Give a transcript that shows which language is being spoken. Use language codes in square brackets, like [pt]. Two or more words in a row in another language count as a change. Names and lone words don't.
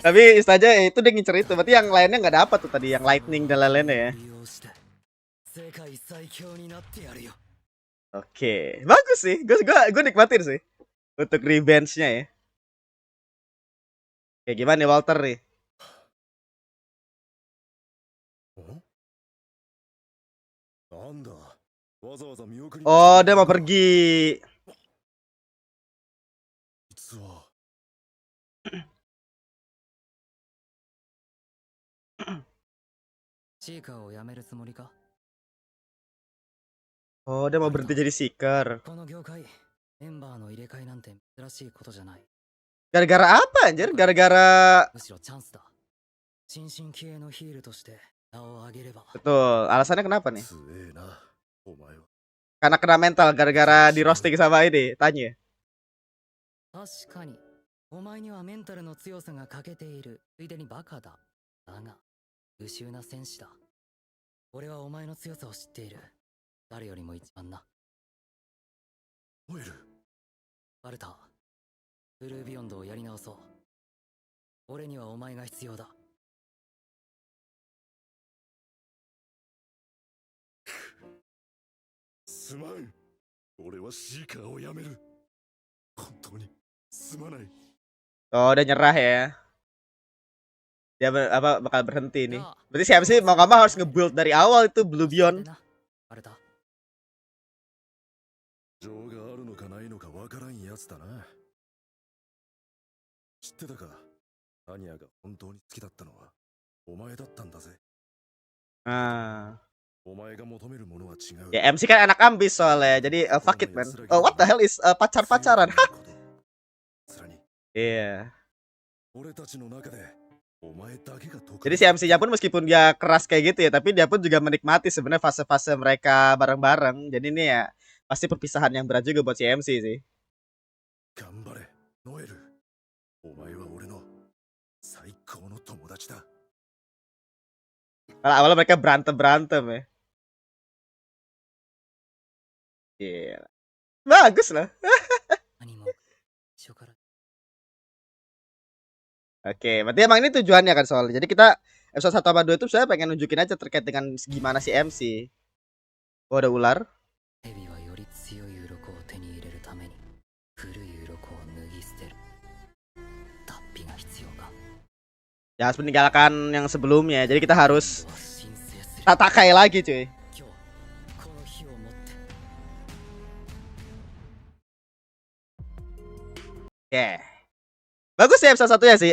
[id] Tapi istilahnya itu dia ngincer itu. Berarti yang lainnya nggak dapat tuh tadi, yang lightning dan lain-lainnya ya. [ja] 利用して世界最強になってやるよ。 [id] Oke, bagus sih. Gue nikmatin sih untuk revenge-nya ya. Oke, gimana nih Walter nih? [ja] なんだわざわざ見送りに [id] Oh, dia mau pergi. [ja] 実はシーカーを辞めるつもりか？ [id] Oh, dia mau berhenti jadi seeker. [ja] この業界、メンバーの入れ替えなんて珍しいことじゃない。 [id] Gara-gara apa anjir? Gara-gara [ja] むしろチャンスだ。新進気鋭のヒールとして名を上げれば。 [id] betul. Alasannya kenapa nih? [ja] 強えなお前は [id] Karena kena mental gara-gara di roasting sama ini, tanya. [ja] 確かに、お前にはメンタルの強さが欠けている。ついでにバカだ。だが、優秀な戦士だ。俺はお前の強さを知っている。誰よりも一番な。ノエルバルタ、ブルービヨンドをやり直そう。俺にはお前が必要だ。すまん俺はシーカーをやめる本当にすまない [id] Oh, dia nyerah ya. Dia bakal berhenti nih. Berarti si MC mau nggak mau harus nge-build dari awal itu Blue Beyond. [ja] バルタ、情があるのかないのかわからんやつだな知ってたかアニャが本当に好きだったのはお前だったんだぜ Ah. お前が求めるものは違う [id] Ya MC kan anak ambis soalnya. [en] Jadi fuck it man. Oh, what the hell is pacar-pacaran? [ja] さらに [id] Iya. [ja] 俺たちの中でお前だけが得 [id] Jadi si MC-nya pun meskipun dia keras kayak gitu ya, tapi dia pun juga menikmati sebenarnya fase-fase mereka bareng-bareng. Jadi ini ya pasti perpisahan yang berat juga buat si MC sih. [ja] 頑張れノエルお前は俺の最高の友達だ [id] Kalau awalnya mereka berantem ya. Iya. Bagus lah. [ja] 何も一緒から。 [id] Oke, berarti emang ini tujuannya kan soalnya. Jadi kita episode 1 sama 2 itu saya pengen nunjukin aja terkait dengan gimana si MC. Oh, ada ular. [ja] ヘビはより強い鱗を手に入れるために古い鱗を脱ぎ捨てる。脱皮が必要か。 [id] Ya harus meninggalkan yang sebelumnya. Jadi kita harus [ja] 今度は申請する。 [id] tatakai lagi cuy. [ja] 今日この日をもって。 [id] Oke. Bagus ya episode 1 ya sih.